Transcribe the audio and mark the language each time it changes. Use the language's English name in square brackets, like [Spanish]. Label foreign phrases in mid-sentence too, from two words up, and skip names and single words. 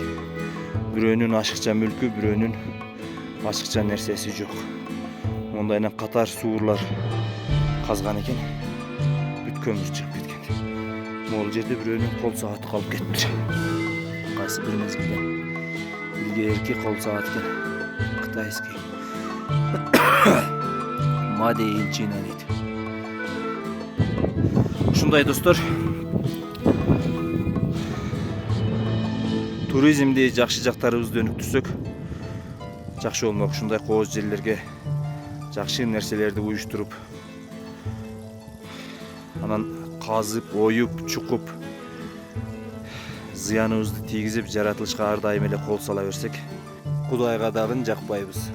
[Kyrgyz] Бирөөнүн ашыкча мүлкү, бирөөнүн ашыкча нерсеси жок. Мондайынан катар суурлар казган экен, бүт көмүр чыгып кеткен. Могул жерде бирөөнүн кол сааты калып кетиптир. Кайсы бир мезгилде илгерки кол саат экен, кытайский. [English] Made in China дейт. [Kyrgyz] Ушундай достор. Туризмди жакшы жактарыбызды өнүктүрсөк жакшы болмок. Ушундай кооз жерлерге жакшы нерселерди уюштуруп, анан казып, оюп, чукуп, зыяныбызды тийгизип, жаратылышка ар дайым эле кол сала берсек, Кудайга дагы жакпайбыз.